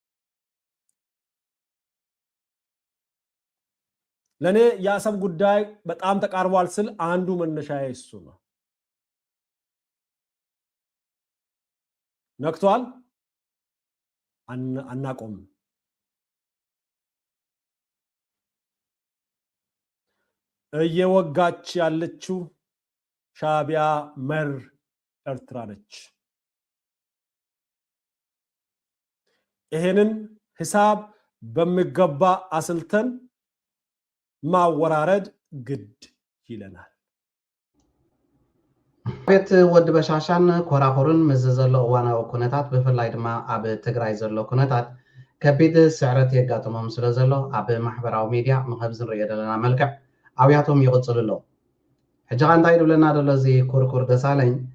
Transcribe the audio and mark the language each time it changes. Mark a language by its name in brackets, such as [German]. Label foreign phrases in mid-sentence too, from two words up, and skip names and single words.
[Amharic] ለኔ የአሰብ ጉዳይ በጣም ተቃርቧል ስል አንዱ መነሻዬ እሱ ነው። ነክቷል፣ አናቆም። እየወጋች ያለችው ሻዕቢያ መር ኤርትራ ነች። ይሄንን ሂሳብ በሚገባ አስልተን ማወራረድ ግድ ይለናል። [Tigrinya] ቤት ወድ በሻሻን ኮራኮርን መዘዘሎ እዋናዊ ኩነታት ብፍላይ ድማ ኣብ ትግራይ ዘሎ ኩነታት ከቢድ ስዕረት የጋጥሞም ስለዘሎ ኣብ ማሕበራዊ ሚድያ ምኸብዝ ንሪኦ ዘለና መልክዕ ኣብያቶም ይቕፅሉ ኣለዉ። ሕጂ ኸ እንታይ ድብለና ደሎ እዚ ኩርኩር ደሳለኝ